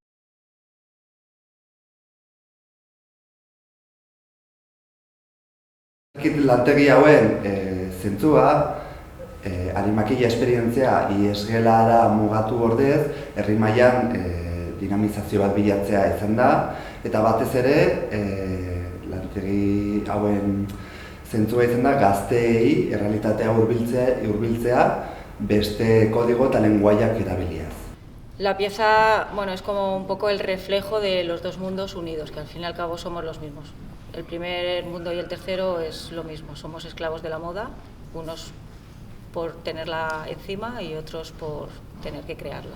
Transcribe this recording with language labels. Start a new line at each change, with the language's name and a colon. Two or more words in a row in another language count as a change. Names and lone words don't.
Basque: Lantegi hauen zentzua, animakila esperientzia iesgelara mugatu ordez, herri mailan dinamizazio bat bilatzea izan da, eta batez ere, lantegi hauen zentzua izan da, gazteei errealitatea hurbiltzea beste kodigo eta lenguaiak erabiliaz.
Spanish: La pieza, es como un poco el reflejo de los dos mundos unidos, que al fin y al cabo somos los mismos. El primer mundo y el tercero es lo mismo, somos esclavos de la moda, unos por tenerla encima y otros por tener que crearla.